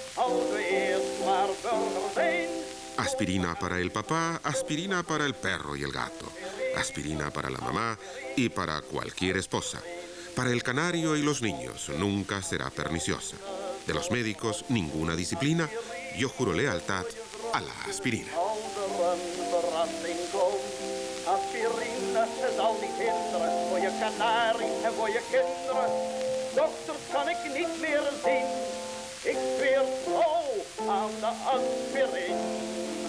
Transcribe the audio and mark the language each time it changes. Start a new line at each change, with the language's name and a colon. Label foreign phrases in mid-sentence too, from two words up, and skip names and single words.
Spanish: Aspirina para el papá, aspirina para el perro y el gato, aspirina para la mamá y para cualquier esposa. Para el canario y los niños nunca será perniciosa. De los médicos, ninguna disciplina. Yo juro lealtad a la aspirina.
Dutch: Aspirine zal niet hinderen voor je kanarie en voor je kinderen. Dokters kan ik niet meer zien. Ik zweer trouw aan de aspirine.